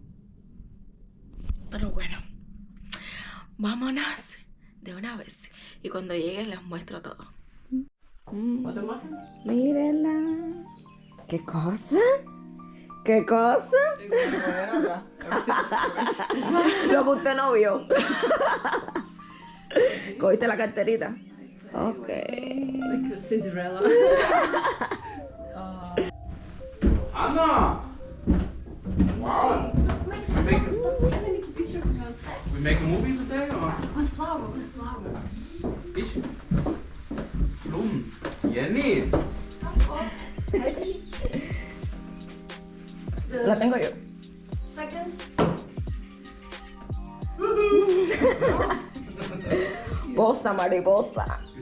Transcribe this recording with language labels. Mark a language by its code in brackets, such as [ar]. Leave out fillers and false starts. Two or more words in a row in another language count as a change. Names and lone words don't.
[es] Pero bueno, vámonos de una vez, y cuando llegue les muestro todo. Mírenla. ¿Qué cosa? ¿Qué cosa? Lo que usted no vio. ¿Cogiste la carterita? Ok. Cinderella. Anna! [en] Wow! We make a movie today or? Who's Flower? Who's Flower? [de] Ich? Blumen. Jenny! [es] La tengo yo. [en] Second? [es] Posa, mariposa.